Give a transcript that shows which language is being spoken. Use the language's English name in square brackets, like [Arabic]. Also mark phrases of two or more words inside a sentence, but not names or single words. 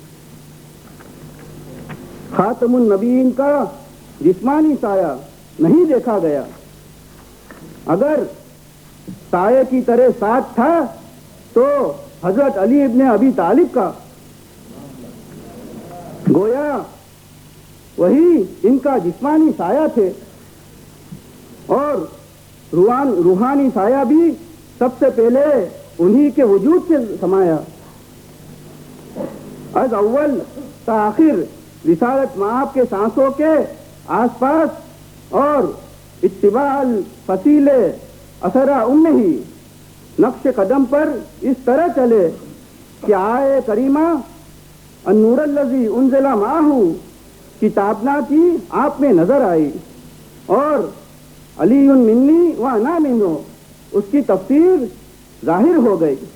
[Urdu] خاتم النبیین کا جسمانی سایہ نہیں دیکھا گیا، اگر سایہ کی طرح ساتھ تھا تو حضرت علی ابن ابی طالب کا، گویا وہی ان کا جسمانی سایہ تھے، اور روحانی سایہ بھی سب سے پہلے انہی کے وجود سے سمایا۔ [Persian] از اول تا آخر [Urdu] رسالت مآب کے سانسوں کے آس پاس اور اتباع الفصیل اثر ہی نقش قدم پر اس طرح چلے کہ آئے کریمہ [Arabic] النور الذی انزل معہ [Urdu] کی تابنا کی آپ میں نظر آئی، اور [Arabic] علی منی و انا منہ [Urdu] اس کی تفسیر ظاہر ہو گئی۔